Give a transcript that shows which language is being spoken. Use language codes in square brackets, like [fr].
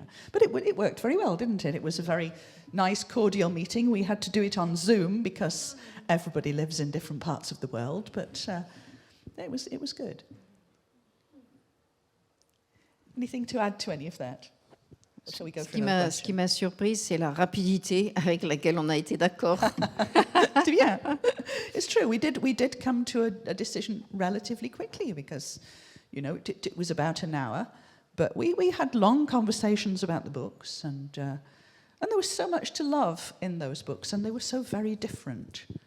[en] But it worked very well, didn't it? It was a very nice, cordial meeting. We had to do it on Zoom because everybody lives in different parts of the world. But it was good. Anything to add to any of that? Shall we go for another question? [fr] Ce qui m'a surprise, c'est la rapidité avec laquelle on a été d'accord. [en] Yeah, it's true. We did come to a decision relatively quickly because, you know, it was about an hour, but we had long conversations about the books, and there was so much to love in those books, and they were so very different.